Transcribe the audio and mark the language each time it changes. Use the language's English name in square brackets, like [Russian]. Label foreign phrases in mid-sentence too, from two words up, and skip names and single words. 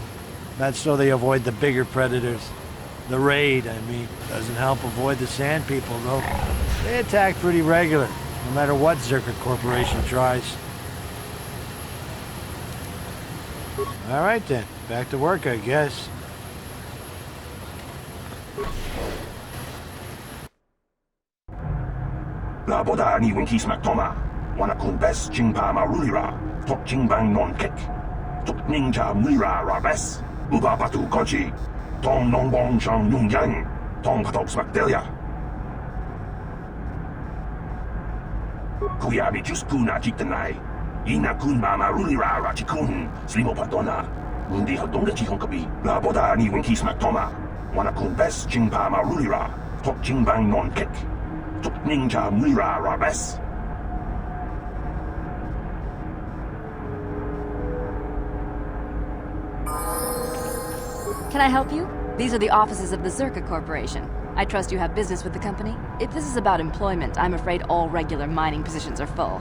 [English] That's so they avoid the bigger predators. The raid, I mean. Doesn't help avoid the sand people, though. They attack pretty regular, no matter what Zerka Corporation tries. All right, then. Back to work, I guess. Laboda ni winkis maktoma, wanakun bes jingpa marulira, tok jingbang non kek, tok ninja mira rabes, uba batu koji, tong nongbong chang yung yang, tong patok smakdelia. Kuya mi jus kuna jiktanai, ina kun ma marulira rachikun, slimo padona, mundi hadonga jihong kabi, laboda ni winkis maktoma, wanakun bes jingpa marulira, tok jingbang non kek, tok ninja mira rabes. Can I help you? These are the offices of the Zerka Corporation. I trust you have business with the company. If this is about employment, I'm afraid all regular mining positions are full.